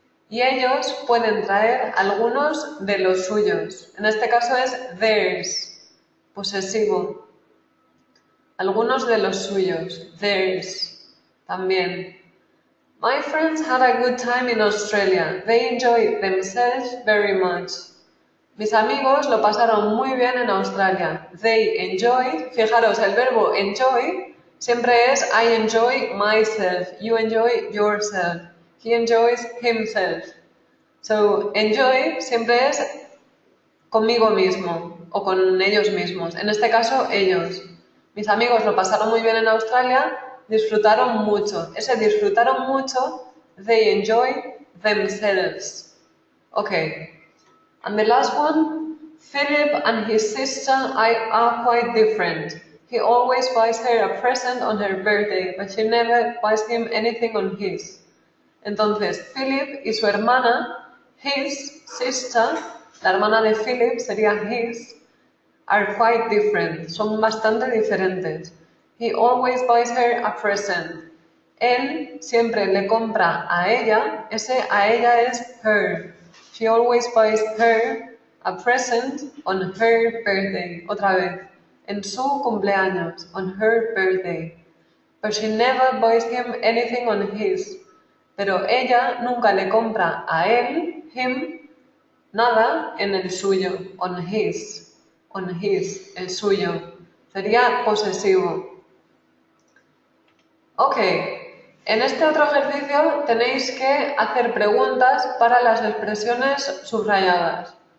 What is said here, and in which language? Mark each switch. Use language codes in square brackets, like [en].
[es] Y ellos pueden traer algunos de los suyos. En este caso es theirs, posesivo. Algunos de los suyos, theirs, también. [en] My friends had a good time in Australia. They enjoyed themselves very much. [es] Mis amigos lo pasaron muy bien en Australia. [en] They enjoyed, [es] fijaros, el verbo enjoy siempre es [en] I enjoy myself, you enjoy yourself, he enjoys himself. [es] So, enjoy siempre es conmigo mismo o con ellos mismos. En este caso, ellos. Mis amigos lo pasaron muy bien en Australia, disfrutaron mucho. Ese disfrutaron mucho, [en] they enjoy themselves. Okay. And the last one, Philip and his sister are quite different. He always buys her a present on her birthday, but she never buys him anything on his. [es] Entonces, Philip y su hermana, [en] his sister, [es] la hermana de Philip sería his, [en] are quite different, [es] son bastante diferentes. [en] He always buys her a present. [es] Él siempre le compra a ella, ese a ella es her. [en] She always buys her a present on her birthday. [es] Otra vez, en su cumpleaños, [en] on her birthday. But she never buys him anything on his. [es] Pero ella nunca le compra a él, him, nada en el suyo, [en] on his, [es] el suyo. Sería posesivo. Ok, en este otro ejercicio tenéis que hacer preguntas para las expresiones subrayadas.